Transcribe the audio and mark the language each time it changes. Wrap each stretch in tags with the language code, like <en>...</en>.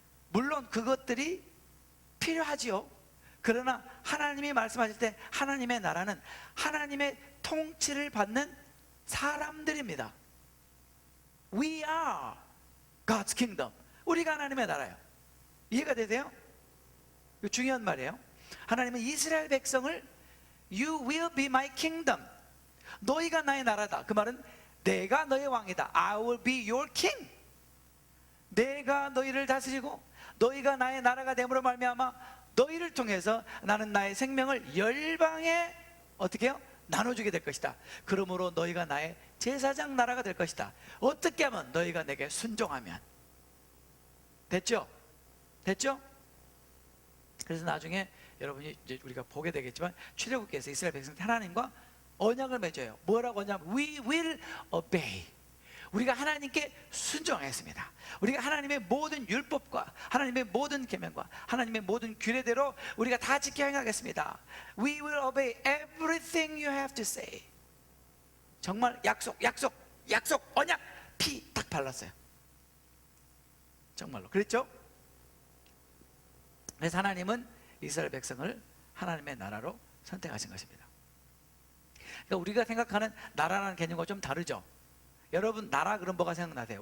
<ko>물론 그것들이 필요하지요. 그러나 하나님이 말씀하실 때 하나님의 나라는 하나님의 통치를 받는 사람들입니다.</ko> <en>We are God's kingdom.</en> <ko>우리가 하나님의 나라예요. 이해가 되세요? 이거 중요한 말이에요. 하나님은 이스라엘 백성을</ko> <en>You will be my kingdom.</en> <ko>너희가 나의 나라다. 그 말은 내가 너의 왕이다.</ko> <en>I will be your king.</en> <ko>내가 너희를 다스리고 너희가 나의 나라가 됨으로 말미암아 너희를 통해서 나는 나의 생명을 열방에 어떻게 해요? 나눠주게 될 것이다. 그러므로 너희가 나의 제사장 나라가 될 것이다. 어떻게 하면? 너희가 내게 순종하면. 됐죠? 됐죠? 그래서 나중에 여러분이 이제 우리가 보게 되겠지만, 출애굽기에서 이스라엘 백성들 하나님과 언약을 맺어요. 뭐라고 하냐면</ko> <en>We will obey.</en> <ko>우리가 하나님께 순종하겠습니다. 우리가 하나님의 모든 율법과 하나님의 모든 계명과 하나님의 모든 규례대로 우리가 다 지켜 행하겠습니다.</ko> <en>We will obey everything you have to say.</en> <ko>정말 약속, 언약, 피 딱 발랐어요. 정말로 그랬죠? 그래서 하나님은 이스라엘 백성을 하나님의 나라로 선택하신 것입니다. 그러니까 우리가 생각하는 나라라는 개념과 좀 다르죠? 여러분, 나라 그럼 뭐가 생각나세요?</ko>